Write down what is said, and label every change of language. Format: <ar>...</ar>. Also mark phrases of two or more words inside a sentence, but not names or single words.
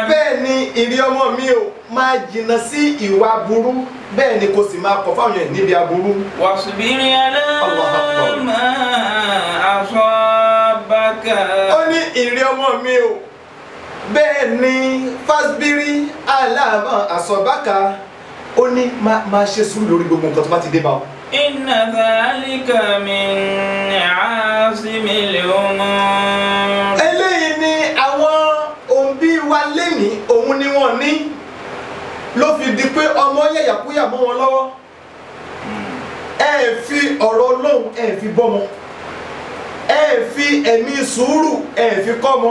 <yo>Bẹ́ẹ̀ ni ìrí ọmọ mi ò máa jìnnà sí ìwà burú, bẹ́ẹ̀ ni kò sì máa kọ̀ fáwọn èèyàn níbi aburú.</yo> <ar>واصبر على ما أصابك.</ar> <yo>Ó ní ìrí ọmọ mi ò, bẹ́ẹ̀ ni</yo> <ar>فاصبر على ما أصابك,</ar> <yo>ó ní máa ṣe sùúrù lórí gbogbo nǹkan tó bá ti dé bá ọ.</yo> <ar>إن ذلك من عزم الأمور.</ar> <yo>Eléyìí ni àwọn òbí wa lénìí, òun ni wọ́n ní ló fi di pé ọmọ yẹ̀yàkúyà mọ́ wọn lọ́wọ́. Ẹ fi ọ̀rọ̀ Ọlọ́run ẹ fi bọ́mọ, ẹ fi ẹ̀mí sùúrù ẹ fi kọ́mọ.</yo>